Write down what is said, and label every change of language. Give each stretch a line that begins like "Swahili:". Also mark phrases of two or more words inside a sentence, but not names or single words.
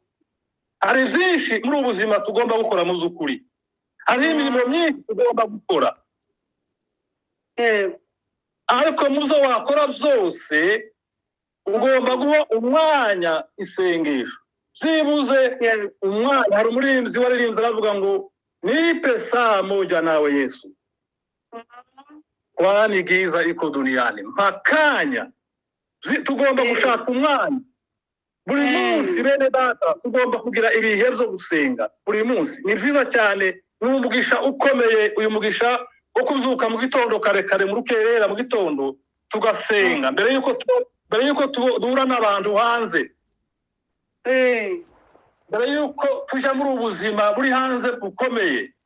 Kinyarwanda: Hari byinshi muri ubu buzima tugomba gukora mu z'ukuri, hari imirimo myinshi tugomba gukora. Yego. Ariko mu byo wakora byose ugomba guha umwanya isengesho, byibuze umwanya. Hari umuririmbyi waririmbye aravuga ngo
Swahili: nipe saa moja nawe Yesu, kwani giza iko duniani.
Kinyarwanda: Mpakanya tugomba gushaka umwanya buri munsi. Bene data, tugomba kugira ibihe byo gusenga buri munsi. Ni byiza cyane, ni umugisha ukomeye uyu mugisha wo kuzuka mu gitondo kare mu rukerera mu gitondo tugasenga mbere yuko duhura n'abantu hanze, mbere yuko tujya muri ubuzima buri hanze bukomeye.